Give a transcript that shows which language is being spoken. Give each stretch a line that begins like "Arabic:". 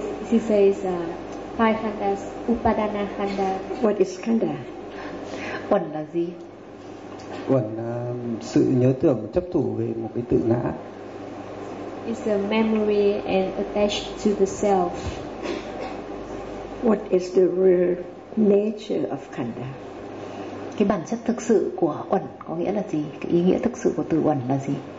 English: She says five khandas, upadana khanda. What is khanda?
Vietnamese: Uẩn là gì? Uẩn là sự nhớ tưởng chấp thủ về một cái tự ngã.
English: It's a memory and attached to the self. What is the real nature of khanda?
Vietnamese: Cái bản chất thực sự của uẩn có nghĩa là gì? Cái ý nghĩa thực sự của từ uẩn là gì?